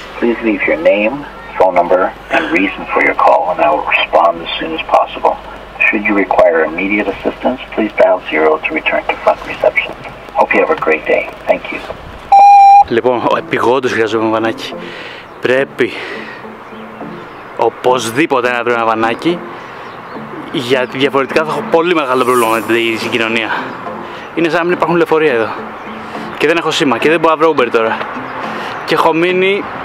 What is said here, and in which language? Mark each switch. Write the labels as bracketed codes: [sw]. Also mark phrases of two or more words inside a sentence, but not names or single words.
[en] Please leave your name, phone number, and reason for your call, and I will respond as soon as possible. Should you require immediate assistance, please dial 0 to return to front reception. Hope you have a great day. Thank you. [el] Λοιπόν, επειγόντως χρειαζόμαι βανάκι. Πρέπει οπωσδήποτε να βρω ένα βανάκι, γιατί διαφορετικά θα έχω πολύ μεγάλο πρόβλημα με τη συγκοινωνία. Είναι σαν να μην υπάρχουν λεωφορεία εδώ. Και δεν έχω σήμα και δεν μπορώ να βρω Uber τώρα. Και έχω μείνει...